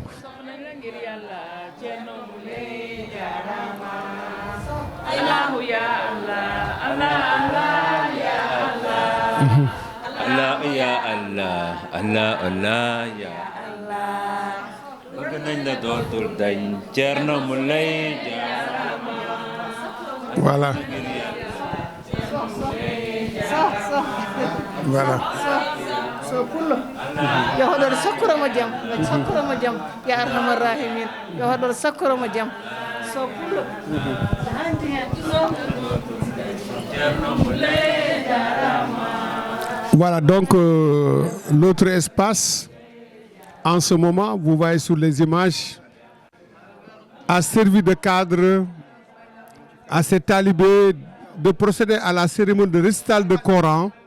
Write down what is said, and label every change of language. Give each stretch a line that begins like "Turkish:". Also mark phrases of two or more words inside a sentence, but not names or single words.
Arabic: الله يا الله، الله الله يا الله.
Wolof: Bëgg nañ la dootul dañ Thierno Moulay jaarama.
French: Voilà. Voilà.
Fula: so pullo yo hoɗoɗo sakkuromo jaam yo sakkuromo jaam
Arabic: يا أرحم الراحمين
Fula: yo hoɗoɗo sakkuromo jaam so pullo handi hen
French: Voilà donc l'autre espace en ce moment vous voyez sur les images a servi de cadre à ces talibés de procéder à la cérémonie de récital de Coran.